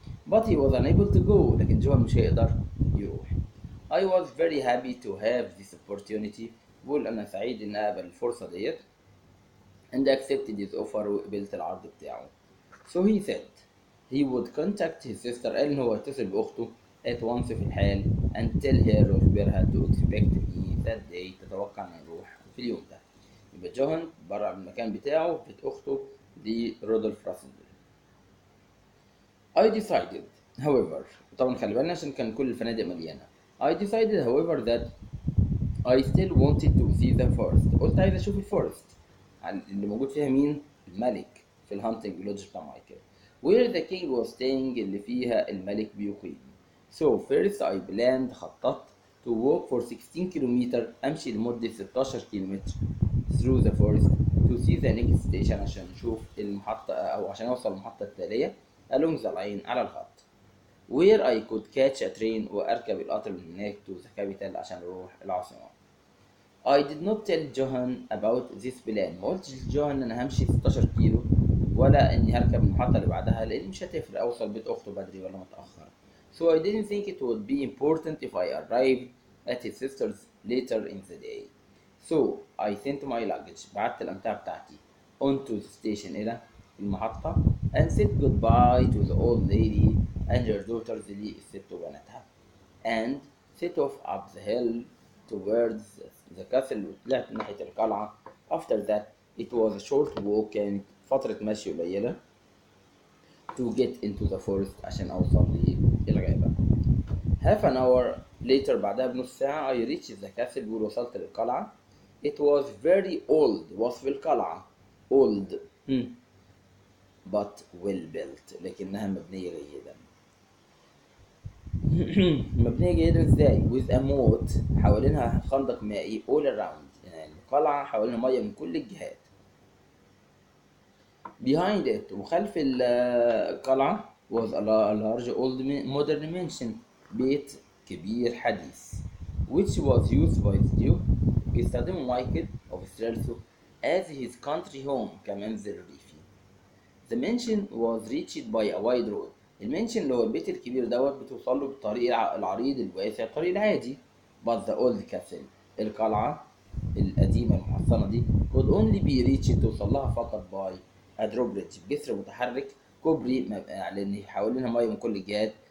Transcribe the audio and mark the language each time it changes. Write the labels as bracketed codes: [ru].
[en] But he was unable to go. [ar] لكن جوهان مش هيقدر يروح. [en] I was very happy to have this opportunity. [ar] بقول أنا سعيد إن أقبل الفرصة ديت. [en] And accepted his offer [ar] وقبلت العرض بتاعه. [en] So he said he would contact his sister. [ar] قال إن هو يتصل بأخته [en] at once [ar] في الحال [en] and tell her [ar] ويخبرها [en] to expect me that day. [ar] تتوقع إن نروح في اليوم ده. يبقى جوهان برا من المكان بتاعه بيت أخته دي رودولف راسل. [en] I decided however [ar] طبعا خلي بالنا عشان كان كل الفنادق مليانة. [en] I decided however that I still wanted to see the forest. [ar] قلت عايز أشوف الفورست اللي موجود فيها مين؟ الملك في الهانتنج لودج بتاع مايكل. [en] Where the king was staying [ar] اللي فيها الملك بيقيم. [en] So first I planned [ar] خططت [en] to walk for 16 [ar] كيلومتر أمشي لمدة 16 كيلومتر [en] through the forest to see the next station [ar] عشان نشوف المحطة أو عشان أوصل المحطة التالية [en] along the line [ar] على الخط. [en] Where I could catch a train [ar] وأركب القطر من هناك [en] to the capital [ar] عشان أروح العاصمة. [en] I did not tell Johan about this plan. [ar] ما قلتش لجوهان إن أنا همشي 16 كيلو ولا إني هركب المحطة اللي بعدها لأن مش هتفرق أوصل بيت أخته بدري ولا متأخر. [en] So I didn't think it would be important if I arrived at his sister's later in the day. So I sent my luggage. [ar] بعت الأمتعة بتاعتي [en] onto the station [ar] إلى المحطة [en] and said goodbye to the old lady and her daughters [ar] للست وبناتها [en] and set off up the hill towards the castle [ar] وطلعت ناحية القلعة. [en] After that it was a short walk. [ar] كانت فترة مشي قليلة [en] to get into the forest [ar] عشان أوصل للغابة. [en] Half an hour later [ar] بعدها بنص ساعة [en] I reached the castle [ar] ووصلت للقلعة. [en] It was very old. [ar] وصف القلعة [en] old but well built [ar] لكنها مبنية جيدا. مبنية جيدا ازاي؟ [en] with a moat [ar] حوالينها خندق مائي [en] all around. [ar] يعني القلعة حوالينها مية من كل الجهات. [en] behind it [ar] وخلف القلعة [en] was a large old modern mansion. [ar] بيت كبير حديث. [en] which was used by the Duke. [ar] بيستخدموا مايكل of الثالث [en] as his country home [ar] كمنزل ريفي. [en] The mansion was reached by a wide road. [ar] المنشن اللي هو البيت الكبير بتوصل له بالطريق العريض الواسع، الطريق العادي. [en] But the old castle، [ar] القلعة القديمة المحصنة دي [en] could only be reached، [ar] توصل لها فقط [en] by a drawbridge، [ar] بجسر متحرك، كوبري لأن حوالينها مية من كل الجهات.